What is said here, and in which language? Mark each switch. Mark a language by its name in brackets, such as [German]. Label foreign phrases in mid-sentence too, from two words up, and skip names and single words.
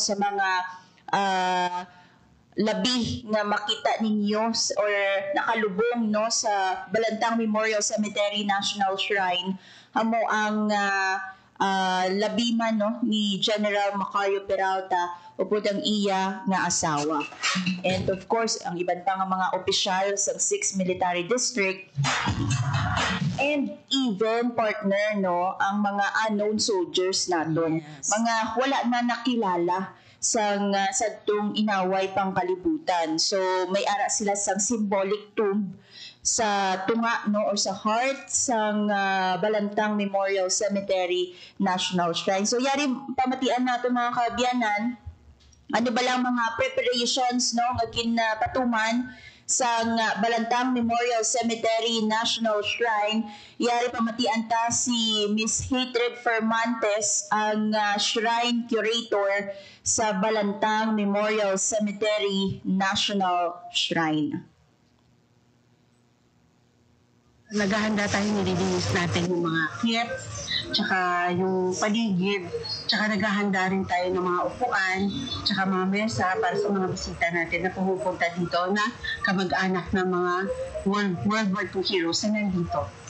[Hiligaynon] Sa mga labi na makita ninyo or nakalubong, no? Sa Balantang Memorial Cemetery National Shrine, hamo ang labi man no ni General Macario Peralta upod ang iya nga asawa. [English] And of course, [Hiligaynon] ang iban pa nga mga opisyal sa 6th Military District [English] and even partner [Hiligaynon] no ang mga [English] unknown soldiers [Hiligaynon] naton. Yes. Mga wala na nakilala sadtong inaway pang kalibutan. So may ara sila sang [English] symbolic tomb [Hiligaynon] sa tunga no or sa heart sang Balantang Memorial Cemetery National Shrine. So yari pamatian nato mga kaabyanan, ano ba lang mga preparations no nga kinapatuman sa Balantang Memorial Cemetery National Shrine. Yari pamatian ta si Miss Hatred Fermantes, ang shrine curator sa Balantang Memorial Cemetery National Shrine. [Filipino] Naghahanda tayo, nililinis natin yung mga kits, tsaka yung paligid, tsaka naghahanda rin tayo ng mga upuan, tsaka mga mesa para sa mga bisita natin na pumupunta dito na kamag-anak ng mga World War II heroes na nandito.